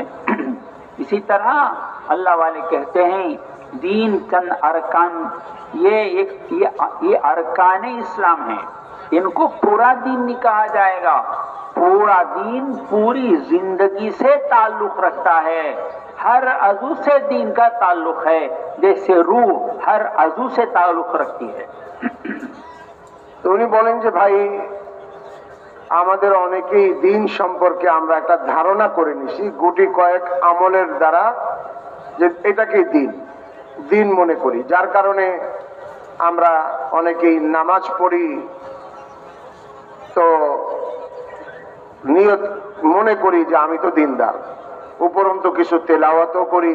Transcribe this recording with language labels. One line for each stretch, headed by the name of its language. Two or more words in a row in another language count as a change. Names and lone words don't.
Urdu: اسی طرح اللہ والے کہتے ہیں دین چند ارکان، یہ ارکان اسلام ہیں، ان کو پورا دین نہیں کہا جائے گا۔ پورا دین پوری زندگی سے تعلق رکھتا ہے، ہر عضو سے دین کا تعلق ہے، جیسے روح ہر عضو سے تعلق رکھتی ہے۔
Bangla: তো উনি বলেন যে ভাই, আমাদের অনেকেই দিন সম্পর্কে আমরা একটা ধারণা করে নিছি গুটি কয়েক আমলের দ্বারা, যে এটাকে দিন দিন মনে করি, যার কারণে আমরা অনেকেই নামাজ পড়ি, তো নিয়ত মনে করি যে আমি তো দিনদার, উপরন্তু কিছু তেলাওয়াতও করি।